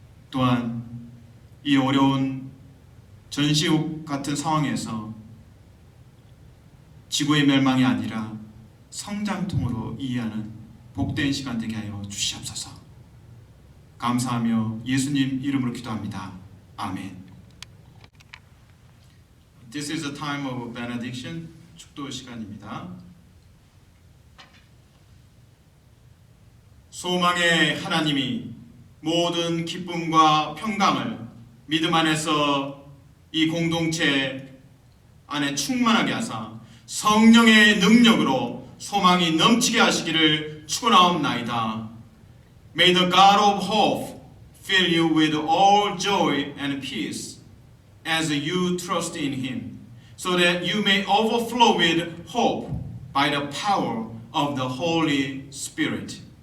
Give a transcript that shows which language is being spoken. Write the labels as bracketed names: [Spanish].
[Korean] 또한 이 어려운 전시옥 같은 상황에서 지구의 멸망이 아니라 성장통으로 이해하는 복된 시간 되게 하여 주시옵소서. 감사하며 예수님 이름으로 기도합니다. 아멘. [English] This is a time of benediction. [Korean] 축도 시간입니다. 소망의 하나님이 모든 기쁨과 평강을 믿음 안에서 이 공동체 안에 충만하게 하사 성령의 능력으로 소망이 넘치게 하시기를 축원하옵나이다. [English] May the God of hope fill you with all joy and peace as you trust in Him, so that you may overflow with hope by the power of the Holy Spirit.